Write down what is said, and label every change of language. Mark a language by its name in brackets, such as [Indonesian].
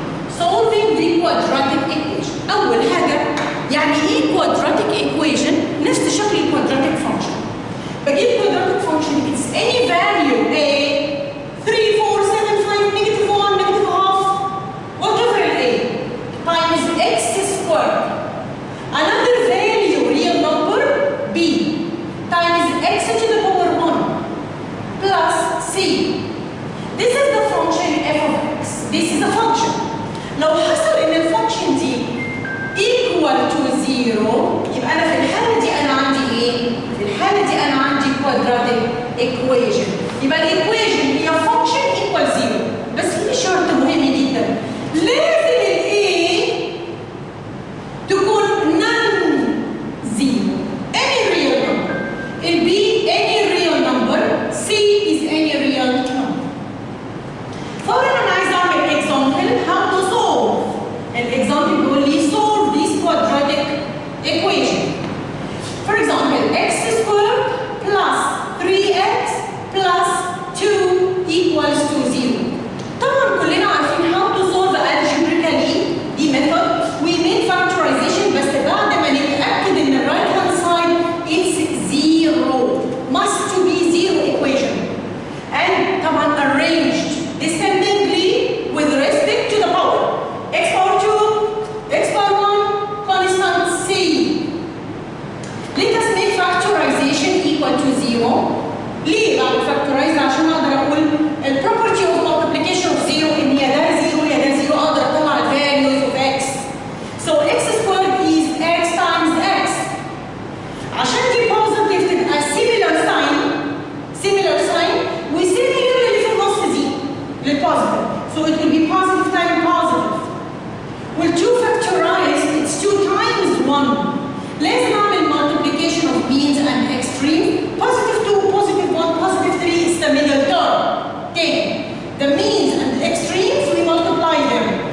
[English] Solving the quadratic equation. [Arabic] أول حاجة يعني إيه quadratic equation؟ نفس شكل quadratic function. بجيب [English] quadratic function it's any value A 3, 4, 7, 5, negative 1, negative half, whatever it is, times x squared. Another value, real number B, times x to the power 1 plus C. This is the function f of x. This is the function. [Arabic] لو حصل ان الفانكشن دي [English] equal to 0 [Arabic] يبقى انا في الحالة دي انا عندي ايه؟ في الحالة دي انا عندي quadratic equation. يبقى الايكويشن هي [English] function equal 0. [Arabic] بس في شرط مهم جدا. لازم ال A تكون non-zero. [English] Any real number. ال B any real number. C is any real number. [Arabic] فورا انا عايز اعمل [English] example how to solve. Example [Arabic] بيقول لي [English] solve this quadratic equation. For example, x squared plus 3x plus 2 equals to 0. [Arabic] طبعا كلنا عارفين [English] how to solve algebraically دي method. We made factorization [Arabic] بس بعد ما نتأكد ان [English] right hand side is 0. Must to be 0 equation. And [Arabic] طبعا [English] arranged descendingly with respect to the power. X power 2, x power 1, constant C. Let us make factorization equal to 0. [Arabic] ليه بعمل factorize؟ عشان اقدر اقول ال [English] property of multiplication of 0 [Arabic] ان يا ده 0 يا ده 0 اقدر اطلع ال [English] values of x. So x squared is x times x. [Arabic] عشان دي [English] positive تبقى similar sign وsimilar اللي في النص دي للpositive. So it will be positive times positive. Well, 2 factorized, it's 2 times 1. [Arabic] لازم اعمل [English] multiplication of means and extreme. Positive 2, positive 1, positive 3 is the middle term. Take the means and the extremes, we multiply them.